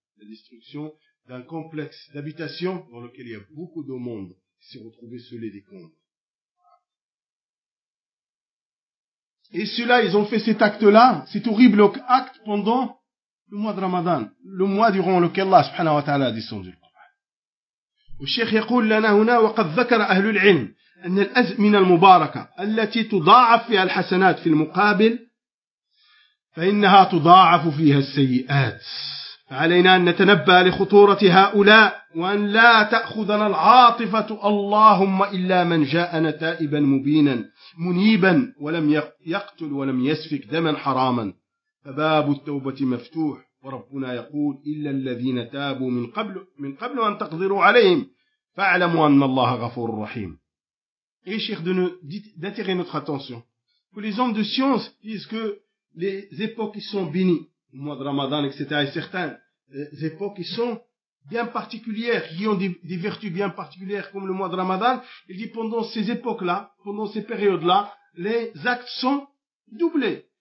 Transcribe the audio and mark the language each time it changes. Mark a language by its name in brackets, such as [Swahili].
[French] La destruction d'un complexe d'habitation dans lequel il y a beaucoup de monde qui s'est retrouvé sous les décombres. Et ceux-là, ils ont fait cet acte-là, cet horrible acte pendant le mois de Ramadan, le mois durant lequel Allah subhanahu wa ta'ala a descendu le Coran. Le Cheikh [Arabic] يقول لنا هنا وقد ذكر أهل العلم أن الأزمنة المباركة التي تضاعف فيها الحسنات في المقابل فإنها تضاعف فيها السيئات. فعلينا أن نتنبأ لخطورة هؤلاء وأن لا تأخذنا العاطفة اللهم إلا من جاءنا تائبا مبينا منيبا ولم يقتل ولم يسفك دما حراما فباب التوبة مفتوح وربنا يقول إلا الذين تابوا من قبل أن تقدروا عليهم فاعلموا أن الله غفور رحيم. [French] Et Cheikh d'attirer notre attention que les hommes de science disent que les époques sont bénies au mois de Ramadan, etc. Et certaines époques sont bien particulières, qui ont des vertus bien particulières comme le mois de Ramadan. Il dit pendant ces époques-là, pendant ces périodes-là, les actes sont doublés.